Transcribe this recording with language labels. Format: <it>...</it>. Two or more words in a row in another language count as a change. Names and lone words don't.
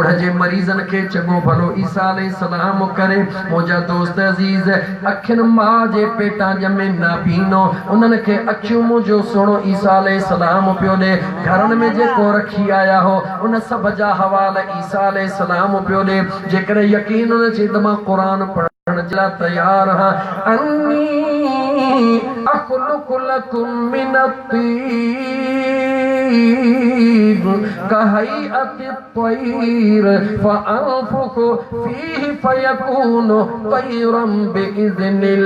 <sd>जे मरीज़नि खे चङो भलो ईसा अलैहिस्सलाम करे मुंहिंजा दोस्त अज़ीज़ अखियुनि मां जे पेटां ॼमे नाबीनो उन्हनि खे अखियूं मुंहिंजो सुहिणो ईसा अलैहिस्सलाम पियो ॾे घरनि में जेको रखी आया हो उन सब जा हवाल ईसा अलैहिस्सलाम पियो ॾे जेकॾहिं यकीन न थिए त मां क़ुरान पढ़ण जे लाइ तयार आहियां</sd> <ar>أني أخلق لكم من الطين الحبيب كهيئة الطير فأنفخ فيه فيكون طيرا بإذن</ar>